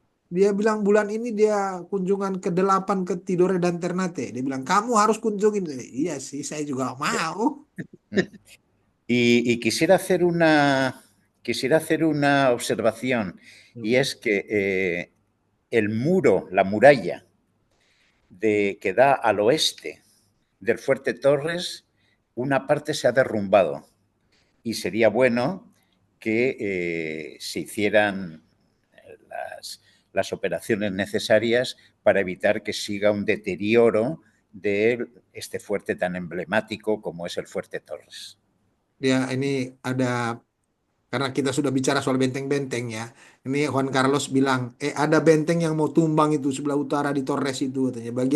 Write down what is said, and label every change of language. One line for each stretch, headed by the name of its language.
Indonesian: Dia bilang bulan ini dia kunjungan ke-8 ke Tidore dan Ternate. Dia bilang, kamu harus kunjungin. Iya sih, saya juga mau.
Spanish: Y quisiera hacer una observación, y es que el muro, la muralla que da al oeste del Fuerte Torres, una parte se ha derrumbado y sería bueno que se hicieran las operaciones necesarias para evitar que siga un deterioro de este fuerte tan emblemático como es el Fuerte Torres.
Indonesian: Ya, ini ada, karena kita sudah bicara soal benteng-benteng ya. Ini Juan Carlos bilang, ada benteng yang mau tumbang itu sebelah utara di Torres itu katanya.